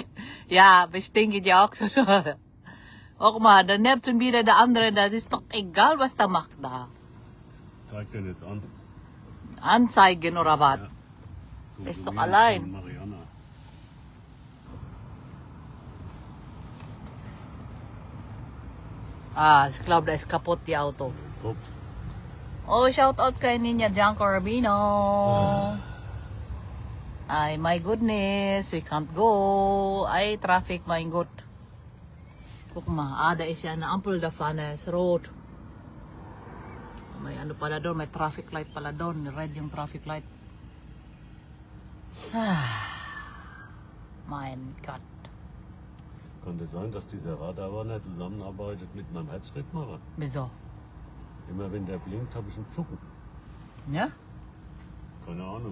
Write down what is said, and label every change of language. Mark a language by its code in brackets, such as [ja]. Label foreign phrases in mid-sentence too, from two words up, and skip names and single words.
[de] Ja, aber stinkt ja auch so. Guck mal, da nimmt schon wieder der andere, das ist doch egal, was der macht da. Zeig den jetzt an. Anzeigen oder was? Ja. Ist doch allein. Mariana. Ich glaube, da ist kaputt, die Auto. Kopf. [tl] Oh, [en] shout out [tl] kay Ninja John Corabino. Ay, [en] my goodness, we can't go. Ay, traffic, [de] mein Gott. Guck mal, da ist ja eine Ampel davon, ist rot. [tl] May ano pala doon, may [en] traffic light [tl] pala doon. [en] Red yung traffic light. [de] Mein Gott. Könnte sein, dass dieser Radarwarner zusammenarbeitet mit meinem Herzschrittmacher. Wieso? Immer wenn der blinkt, habe ich einen Zucken. Ja? Keine Ahnung.